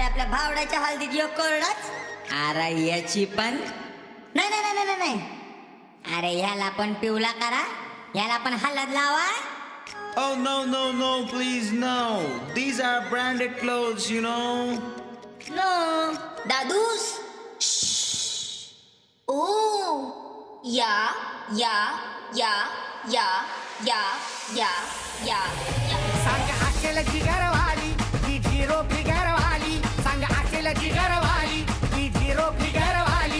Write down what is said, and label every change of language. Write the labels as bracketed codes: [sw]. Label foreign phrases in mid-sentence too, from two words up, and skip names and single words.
[mr] भावड्याच्या हळदीत यो कोरडाच. अरे याची पण नाही नाही नाही नाही नाही. अरे ह्याला पण पिवला करा, ह्याला पण हळद लावा. [en] Oh, no, no, no, please, no. These are branded clothes, you know. [mr] नो दादूस. ओ या या या या या या या सांग असेल जिगरवाली की झिरो फिगरवाली. सांग असेल जिगरवाली की झिरो फिगरवाली.